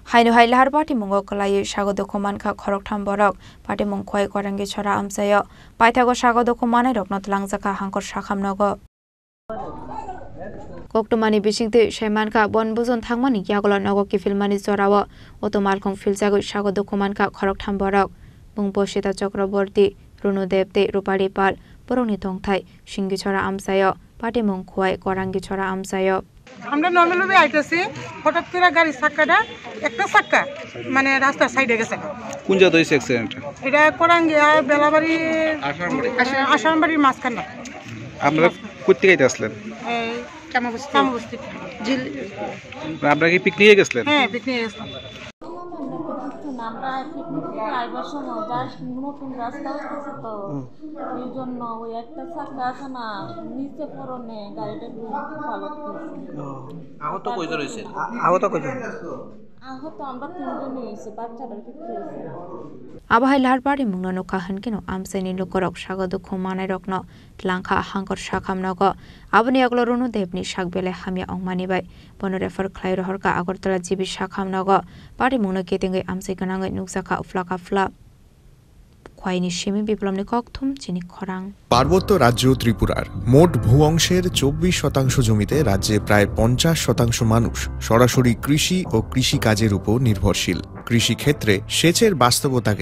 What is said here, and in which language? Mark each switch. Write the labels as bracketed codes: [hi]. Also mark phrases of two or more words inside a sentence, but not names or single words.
[trp] Hainu hai lahar party mungo kalai sagodo koman ka khorok tham borok party mung khoi korangi chora amsayo paithago sagodo komanai rok notlangjaka hangkor sakham nogo Koktomani bisingte Shaimanka bonbuzon thangmani yagolo nogo kifilmani chorawo otomalkhong filjago sagodo komanka khorok tham borok Bungposhita Chakraborty Runu Debte Rupari Pal Boroni Tongthai Shingi chora amsayo party mung khoi korangi chora amsayo [bn] আমরা নরমাল ভাবে আইতাছি হঠাৎ করে গাড়ি চাকাটা একটা চাকা মানে রাস্তার সাইডে গেছে কোন জায়গা হইছে অ্যাক্সিডেন্ট এটা কোরাঙ্গিয়া বেলাবাড়ি আশানবাড়ির মাঝখানে আপনারা কই থেকে আসলেন এই কামাবস্তি জিল আপনারা কি পিকনিকে গেছিলেন হ্যাঁ পিকনিকে গেছিলাম আমরা পিকনিকে আইবার সময় জাস্ট নতুন রাস্তা হচ্ছে তো এই জন্য ওই একটা চাকা আছে না নিচে পড়নে গাড়িটা পালট করছে আহত কয়জন হইছে আহত আমরা তিনজন হইছে বাচ্চাটার কিছু হইছে [trp] Abahai lahar party mungno no kahan kino amseni lokorok sagodo khomanai rokno tlangkha hangkor sakham nogo aboni aglo runu debni sakbele hamya ongmani bai bono refer khlai rohorka agortala jibi sakham nogo party mungno ketengai amsai ganangai nuksaka uflaka fla খোয়াইনি শিমি বিপ্লবনি ককথুম চিনি খরাং [bn] পার্বত্য রাজ্য ত্রিপুরার মোট ভূ অংশের 24% জমিতে রাজ্যে প্রায় 50% মানুষ সরাসরি কৃষি ও কৃষি কাজের উপর নির্ভরশীল কৃষি ক্ষেত্রে সেচের বাস্তবতাকে